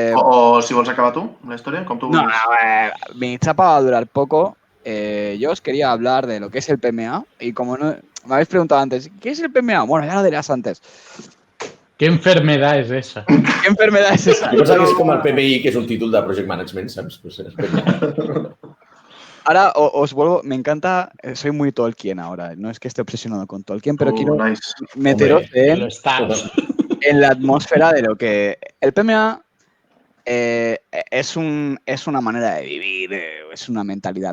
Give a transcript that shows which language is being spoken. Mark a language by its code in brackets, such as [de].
[ca] O si vols acabar tu, la història, com tu no, vulguis. [es] mi chapa va a durar poco. Yo os quería hablar de lo que es el PMA. Y como no, me habéis preguntado antes, ¿qué es el PMA? Bueno, ya lo dirás antes. ¿Qué enfermedad es esa? ¿Qué enfermedad es esa? [ca] Jo pensava que és com el PMI, que és un títol de Project Management, saps? Pues és PMI. [es] Ahora os vuelvo, me encanta, soy muy Tolkien ahora, no es que esté obsesionado con Tolkien, pero quiero [en] Nice. [es] meteros Lo estás. en la atmósfera de lo que... El PMA es una manera de vivir, es una mentalidad.